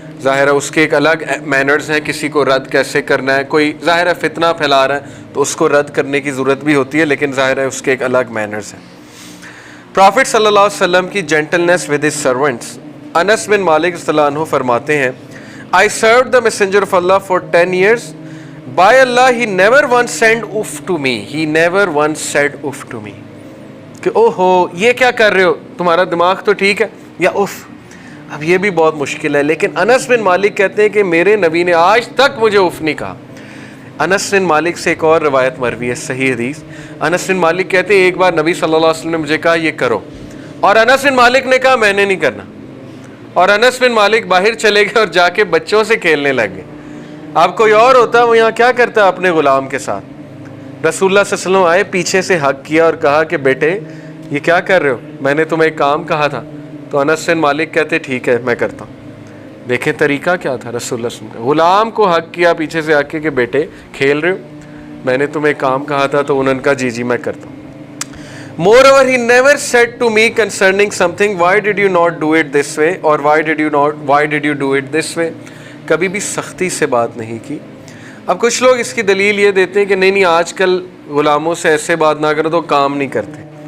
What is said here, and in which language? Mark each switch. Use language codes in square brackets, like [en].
[ur] ظاہر ہے اس کے ایک الگ مینرز ہیں, کسی کو رد کیسے کرنا ہے. کوئی ظاہر ہے فتنہ پھیلا رہا ہے تو اس کو رد کرنے کی ضرورت بھی ہوتی ہے, لیکن ظاہر ہے اس کے ایک الگ مینرز ہیں. پرافٹ صلی اللہ علیہ وسلم کی [en] Gentleness with his servants. [ur] انس بن مالک رضی اللہ عنہ فرماتے ہیں, [en] I served the messenger of Allah for 10 years. By Allah, he never once said uff to me. He never once said uff to me. [ur] کہ او ہو یہ کیا کر رہے ہو, تمہارا دماغ تو ٹھیک ہے, یا اف. اب یہ بھی بہت مشکل ہے, لیکن انس بن مالک کہتے ہیں کہ میرے نبی نے آج تک مجھے اف نہیں کہا. انس بن مالک سے ایک اور روایت مروی ہے, صحیح حدیث. انس بن مالک کہتے ہیں ایک بار نبی صلی اللہ علیہ وسلم نے مجھے کہا یہ کرو, اور انس بن مالک نے کہا میں نے نہیں کرنا, اور انس بن مالک باہر چلے گئے اور جا کے بچوں سے کھیلنے لگ گئے. اب کوئی اور ہوتا وہ یہاں کیا کرتا اپنے غلام کے ساتھ. رسول اللہ صلی اللہ علیہ وسلم آئے, پیچھے سے حق کیا اور کہا کہ بیٹے یہ کیا کر رہے ہو, میں نے تمہیں ایک کام کہا تھا. تو انس بن مالک کہتے ٹھیک ہے میں کرتا ہوں. دیکھیں طریقہ کیا تھا رسول اللہ صلی اللہ علیہ وسلم کا. غلام کو حق کیا پیچھے سے آ کے کہ بیٹے کھیل رہے ہو, میں نے تمہیں ایک کام کہا تھا. تو انہوں نے کہا جی جی میں کرتا ہوں. [en] Moreover, he never said to me concerning something, why did you not do it this way, or why did you do it this way. [ur] کبھی بھی سختی سے بات نہیں کی. اب کچھ لوگ اس کی دلیل یہ دیتے ہیں کہ نہیں آج کل غلاموں سے ایسے بات نہ کرو تو کام نہیں کرتے.